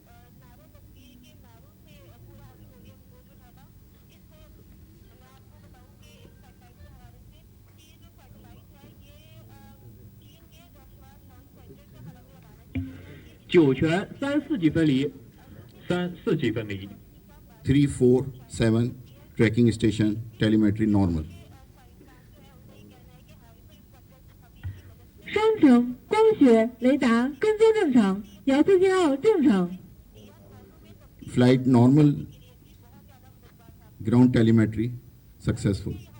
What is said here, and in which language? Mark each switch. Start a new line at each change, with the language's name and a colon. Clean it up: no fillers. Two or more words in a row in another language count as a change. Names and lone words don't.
Chinese: 酒泉3、4级分离， 3、4级分离。
English: 347 tracking station, telemetry normal.
Chinese: 双城光学雷达跟踪正常，遥测信号正常。
English: Flight normal, ground telemetry successful.